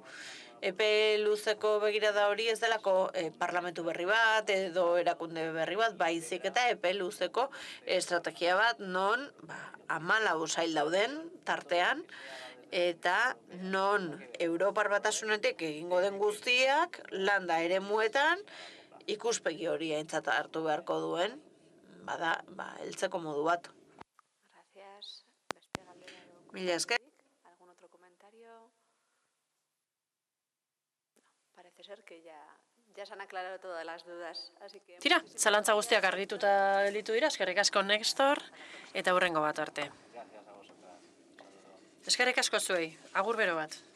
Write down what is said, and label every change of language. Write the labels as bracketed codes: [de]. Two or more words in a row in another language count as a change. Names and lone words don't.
[eu] Epe luzeko begirada hori ez delako parlamentu berri bat, edo erakunde berri bat, baizik eta epe luzeko estrategia bat, non 14 sail dauden tartean, eta non Europar Batasunetik egingo den guztiak, landa eremuetan, ikuspegi hori aintzat hartu beharko duen, heltzeko modu bat. Gracias. Beste galdera edo Mila esker. [es] ¿Algún otro comentario? No, parece ser que ya se han aclarado todas las dudas, así que... [eu] Tira, zalantza guztiak argituta gelditu dira, eskerrik asko Nextor, eta hurrengo bat arte. Eskerrik asko zuei, agur bero bat.